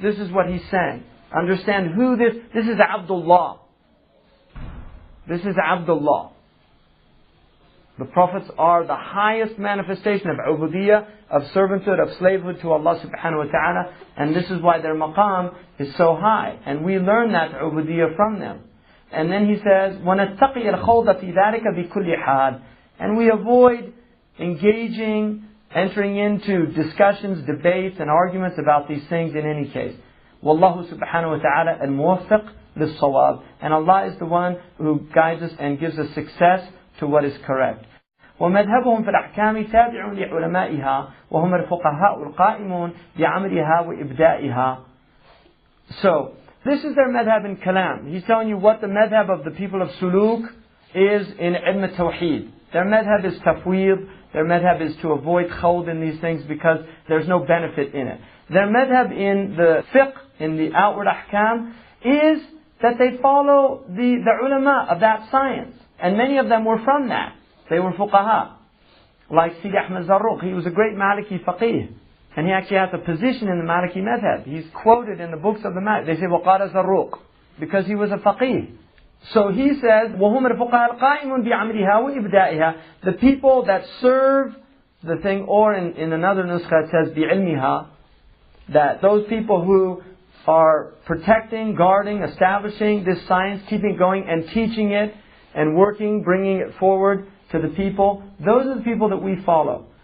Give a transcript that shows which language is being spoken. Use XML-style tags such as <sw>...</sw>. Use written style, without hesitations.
<en>This is what he's saying. Understand who this is Abdullah. This is Abdullah. The prophets are the highest manifestation of ubudiyyah, of servanthood, of slavehood to Allah subhanahu wa ta'ala. And this is why their maqam is so high. And we learn that ubudiyyah from them. And then he says,</en> <ar>وَنَتَّقِيَ الْخَوْضَ فِي ذَلِكَ بِكُلِّ حَالٍ.</ar> <en>And we avoid engaging, entering into discussions, debates and arguments about these things in any case.</en> <ar>Wallahu subhanahu wa ta'ala al-muwaffiq lis-sawab.</ar> <en>And Allah is the one who guides us and gives us success to what is correct.</en> <ar>ومذهبهم في الأحكام تابع لعلمائها وهم الفقهاء القائمون بعملها وإبدائها.</ar> <en>So, this is their madhab in kalam. He's telling you what the madhab of the people of suluk is in ilm al-tawheed. Their madhab is tafweed. Their madhab is to avoid khawd in these things because there's no benefit in it. Their madhab in the fiqh, in the outward ahkam, is that they follow the ulama of that science. And many of them were from that. They were fuqaha. Like Sidi Ahmed Zarruq, he was a great Maliki faqih. And he actually has a position in the Maliki madhab. He's quoted in the books of the Maliki. They say, وَقَالَ Zarruq, because he was a faqih. So he says,</en> <ar>وَهُمَ الْفُقَهَا الْقَائِمُونَ بِعَمْلِهَا وَإِبْدَائِهَا.</ar> <en>The people that serve the thing, or in another nuskha it says, بِعِلْمِهَا, that those people who are protecting, guarding, establishing this science, keeping it going and teaching it and working, bringing it forward to the people, those are the people that we follow.</en>